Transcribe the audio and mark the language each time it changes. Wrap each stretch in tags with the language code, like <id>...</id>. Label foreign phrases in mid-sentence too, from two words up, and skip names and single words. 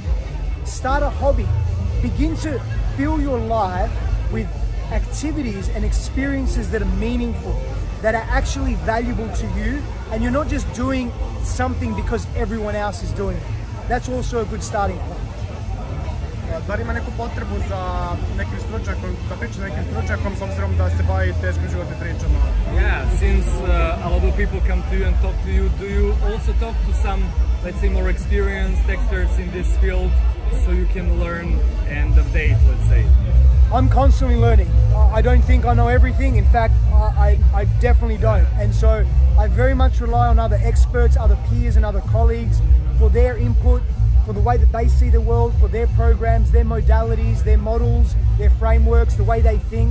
<en>Start a hobby. Begin to fill your life with activities and experiences that are meaningful, that are actually valuable to you, and you're not just doing something because everyone else is doing it. That's also a good starting point.</en> <sr>Da li ima neku potrebu za nekim stručnjakom, da priča nekim stručnjakom s obzirom da se bavi teškim životnim pričama?</sr> <en>Yeah, since a lot of people come to you and talk to you, do you also talk to some, let's say, more experienced experts in this field so you can learn and update, let's say? I'm constantly learning. I don't think I know everything. In fact, I definitely don't. And so I very much rely on other experts, other peers and other colleagues for their input, for the way that they see the world, for their programs, their modalities, their models, their frameworks, the way they think.</en>